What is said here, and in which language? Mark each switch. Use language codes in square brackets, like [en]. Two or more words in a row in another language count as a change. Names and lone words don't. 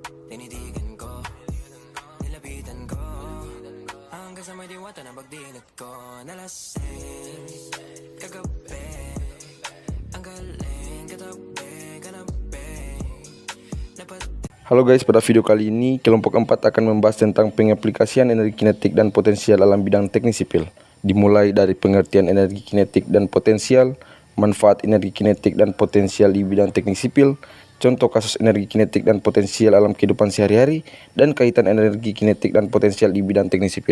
[tl] Tinitigan ko, nilapitan ko, hanggang sa may diwata na pagdilat ko. Nalasing, kagabi, ang galing, katabi, kanabi. [id] Halo guys, pada video kali ini kelompok 4 akan membahas tentang pengaplikasian energi kinetik dan potensial dalam bidang teknik sipil. Dimulai dari pengertian energi kinetik dan potensial, manfaat energi kinetik dan potensial di bidang teknik sipil, contoh kasus energi kinetik dan potensial dalam kehidupan sehari-hari, dan kaitan energi kinetik dan potensial di bidang teknik sipil.